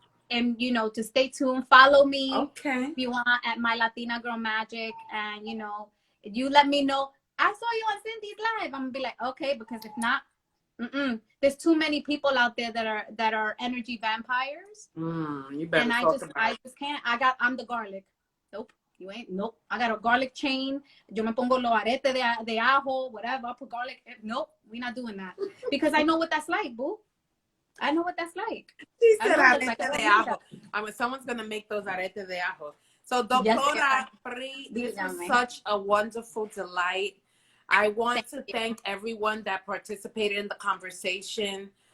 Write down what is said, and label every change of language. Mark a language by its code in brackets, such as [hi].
[en] And to stay tuned, follow me if you want at my Latina Girl Magic. And you let me know. I saw you on Cindy's live. I'm gonna be like, okay, because if not, there's too many people out there that are energy vampires. You better and talk about I just can't. I'm the garlic. Nope, you ain't. Nope, I got a garlic chain. [es] Yo me pongo los aretes de ajo, [en] whatever. I put garlic. Nope, we're not doing that because I know what that's like, boo. I know what that's like. She said [es] arete arete de ajo. [en] I mean, someone's gonna make those arete de ajo. So, Doctora Pri, this was such a wonderful delight. I want to thank everyone that participated in the conversation.